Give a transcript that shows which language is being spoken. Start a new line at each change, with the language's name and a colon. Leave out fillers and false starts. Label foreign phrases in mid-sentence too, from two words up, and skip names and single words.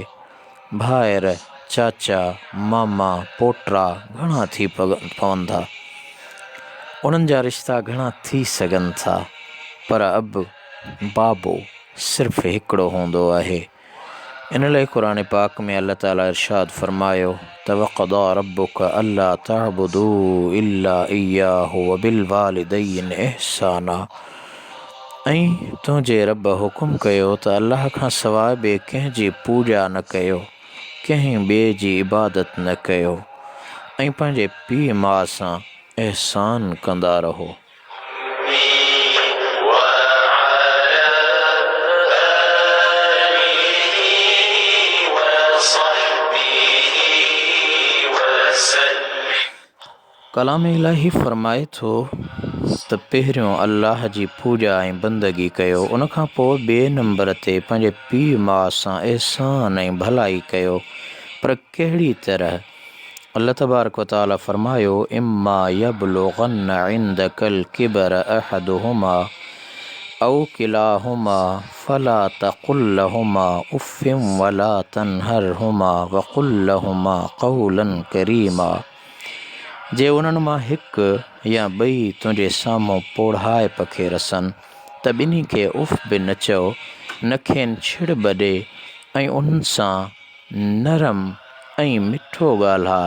Sindhi: भाइर, चाचा, मामा, पोटा घणा थी पवंदा, उन्हनि जा रिश्ता घणा थी सघनि था, पर अब, बाबो, सिर्फ़ु हिकिड़ो हूंदो आहे। इन लाइ क़ुर पाक में अल्लाह ताला इरशाद फ़रमायो त
Arabic: وقضى ربك ألا تعبدوا إلا إياه وبالوالدين إحسانا.
Sindhi: ऐं तुंहिंजे रब हुकुम कयो त अल्लाह खां सवाइ ॿिए कंहिंजी पूॼा न कयो, कंहिं ॿिए जी इबादत न कयो, ऐं पंहिंजे पीउ माउ सां एहसान कंदा रहो। कलाम इलाही फ़रमाए थो त पहिरियों अल्लाह जी पूॼा ऐं बंदगी कयो, उनखां पोइ ॿिए नंबर ते पंहिंजे पीउ माउ सां एहसान ऐं भलाई कयो। पर कहिड़ी तरह?
Arabic: الله تبارك وتعالى फ़रमायो إما يبلغن عندك الكبر أحدهما أو كلاهما فلا تقل لهما أف ولا تنهرهما وقل لهما قولا كريما.
Sindhi: जे उन्हनि मां हिकु या ॿई तुंहिंजे साम्हूं पोढ़ाए पखे रसनि त ॿिन्ही खे उफ़ बि न चओ, न खेनि छिड़ ॿॾे ऐं उन्हनि सां नरम ऐं मिठो ॻाल्हाए।